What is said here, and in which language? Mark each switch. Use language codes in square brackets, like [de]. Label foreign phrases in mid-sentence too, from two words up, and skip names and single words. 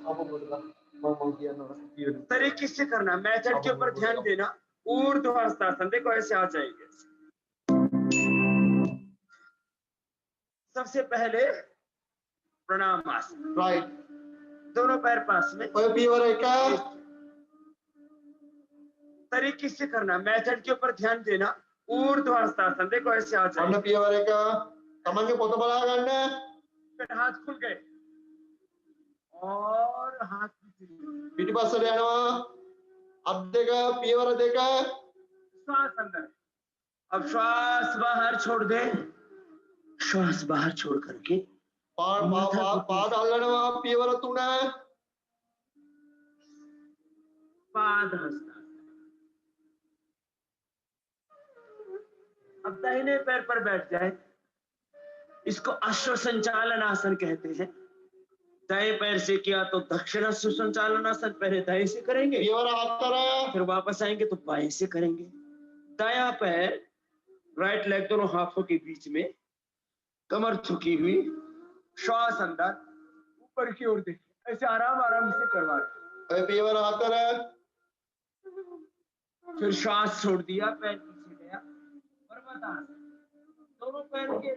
[hi] तरीके से करना मेथड के ऊपर ध्यान देना ऊर्ध्वाधरासन देखो ऐसे आ जाएंगे सबसे पहले प्रणामासन राइट दोनों पैर पास में [si] පියවර එක [hi] तरीके से करना मेथड के ऊपर ध्यान देना ऊर्ध्वाधरासन देखो ऐसे आ जाएंगे [si] පියවර එක තමන්ගේ පොත බලා ගන්න [hi] हाथ खुल गए और हाथ [si] පිටිපස්සට යනවා අත් දෙක පියවර දෙක [hi] श्वास अंदर अब श्वास बाहर छोड़ दे श्वास बाहर छोड़ करके [si] පාද අල්ලනවා පියවර 3 [hi] पाद हस्तासन अब दाहिने पैर पर बैठ जाए इसको अश्व संचालन आसन कहते हैं दाएं पैर से किया तो दक्षिण अश्व संचालन आसन पहले दाएं से करेंगे फिर वापस आएंगे तो बाएं से करेंगे दायां पैर [en] right leg [hi] दोनों हाथों के बीच में कमर झुकी हुई श्वास अंदर ऊपर की ओर देखिए ऐसे आराम आराम से करवा फिर श्वास छोड़ दिया पैर पीछे दोनों पैर के